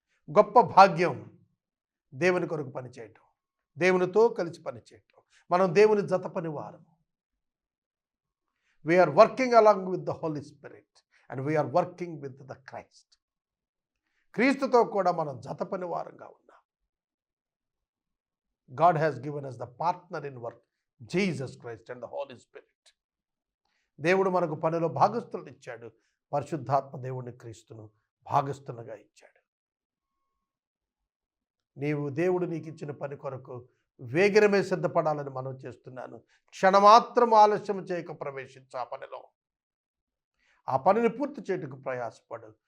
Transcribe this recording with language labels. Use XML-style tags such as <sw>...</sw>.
<te>గొప్ప భాగ్యం దేవుని కొరకు పని చేయటం, దేవునితో కలిసి పని చేయటం. మనం దేవుని జత పని వారము.</te> <en>We are working along with the holy spirit and we are working with the Christ.</en> <te>క్రీస్తుతో కూడా మనం జత పని వారంగా ఉన్నాం.</te> <en>God has given us the partner in work, Jesus Christ and the Holy Spirit.</en> <te>దేవుడు మనకు పనిలో భాగస్థులను ఇచ్చాడు. పరిశుద్ధాత్మ దేవుని క్రీస్తును భాగస్థులుగా ఇచ్చాడు. నీవు దేవుడు నీకు ఇచ్చిన పని కొరకు వేగరమే సిద్ధపడాలని మనం చేస్తున్నాను. క్షణమాత్రం ఆలస్యం చేయక ప్రవేశించు ఆ పనిలో. ఆ పనిని పూర్తి చేయటకు ప్రయాసపడు.</te>